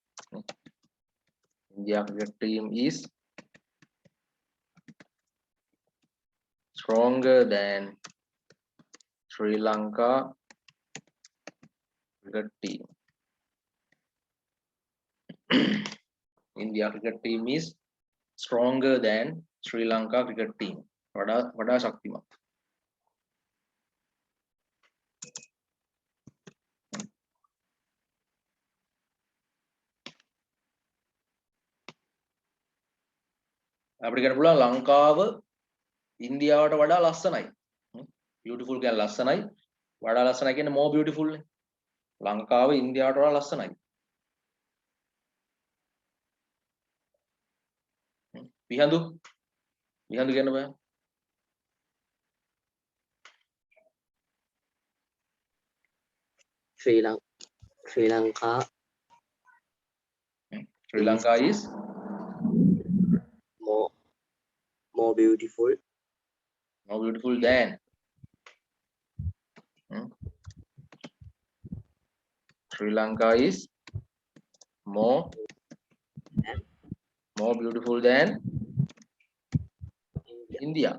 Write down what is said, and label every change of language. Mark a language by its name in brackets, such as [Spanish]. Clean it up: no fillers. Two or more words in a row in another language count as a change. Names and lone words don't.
[English] India cricket team is stronger than Sri Lanka cricket team. India cricket team is stronger than Sri Lanka cricket team. [Sinhala] වඩා ශක්තිමත්. අපිට කියන්න පුළුවන් ලංකාව ඉන්දියාවට වඩා ලස්සනයි. beautiful කියන්නේ ලස්සනයි. වඩා ලස්සනයි කියන්නේ [English] more beautiful [Sinhala] නේ. ලංකාව ඉන්දියාවට වඩා ලස්සනයි. විහඳු කියන්න බෑ. [English] Sri Lanka Sri Lanka is more beautiful than Sri Lanka is more beautiful than India.